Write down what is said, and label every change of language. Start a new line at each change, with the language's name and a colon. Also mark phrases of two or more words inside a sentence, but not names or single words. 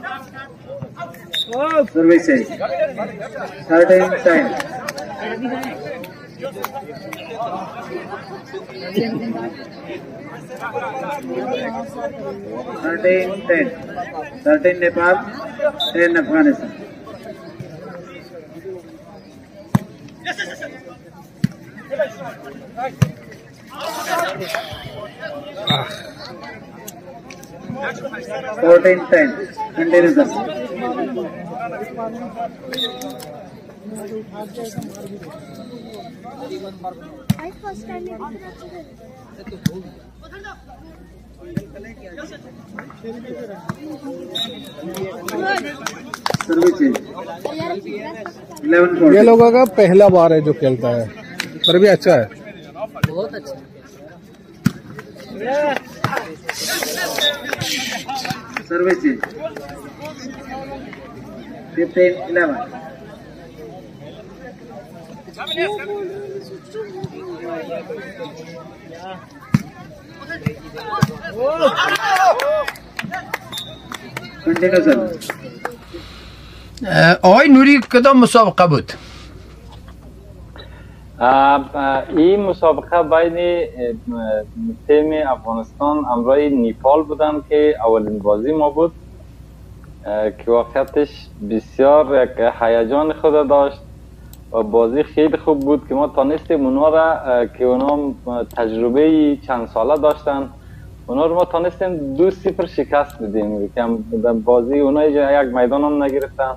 Hindi: सर्विस है 13-10 13 नेपाल 10 अफगानिस्तान
English: Fourteen 10 continuous first time
Hindi: सर्विस 11-14 ये लोगों का पहला बार है जो खेलता है, पर भी अच्छा है, बहुत अच्छा
English: Service 15-11 continue service
Persian: آقای نوری کدام مسابقه بود؟ این مسابقه بین تیم افغانستان همراه نیپال بودن که اولین بازی ما بود که واقعیتش بسیار یک هیجان خود داشت و بازی خیلی خوب بود که ما تانستیم اونا را که اونا تجربه چند ساله داشتن، اونا رو ما تانستیم 2-0 شکست بدیم که بازی اونا یک میدان هم نگرفتن.